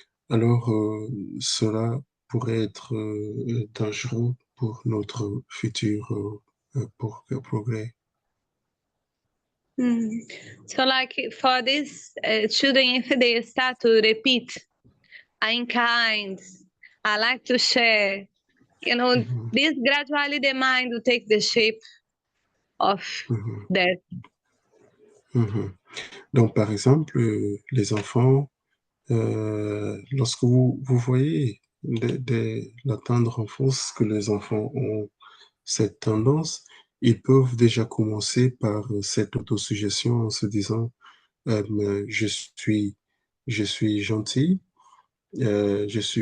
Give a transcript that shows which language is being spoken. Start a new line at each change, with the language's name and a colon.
French: Alors, cela pourrait être dangereux pour notre futur progrès.
English: So like for these children, if they start to repeat, I'm kind, I like to share, this gradually the mind will take the shape of that.
French: Donc, par exemple, les enfants, lorsque vous voyez la tendre enfance que les enfants ont cette tendance, ils peuvent déjà commencer par cette autosuggestion en se disant je suis gentil, je suis